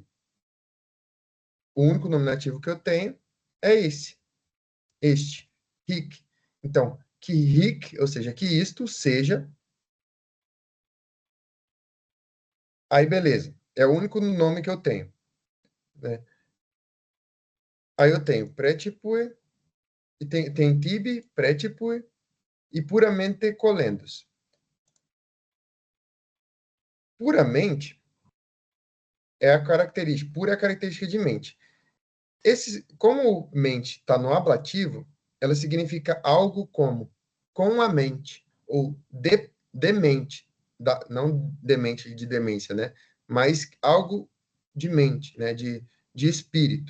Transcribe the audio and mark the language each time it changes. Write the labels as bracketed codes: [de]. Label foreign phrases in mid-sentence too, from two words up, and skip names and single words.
[pt] O único nominativo que eu tenho é este, hic. Então, que hic, ou seja, que isto seja. Aí, beleza. É o único nome que eu tenho, né? Aí eu tenho pretipue, e tem [la] tibi, pretipue [pt] e [la] puramente colendos. [pt] Puramente é a característica, pura é a característica de mente. Como mente está no ablativo, ela significa algo como com a mente, ou demente, não demente de demência, né? Mas algo de mente, né? De espírito.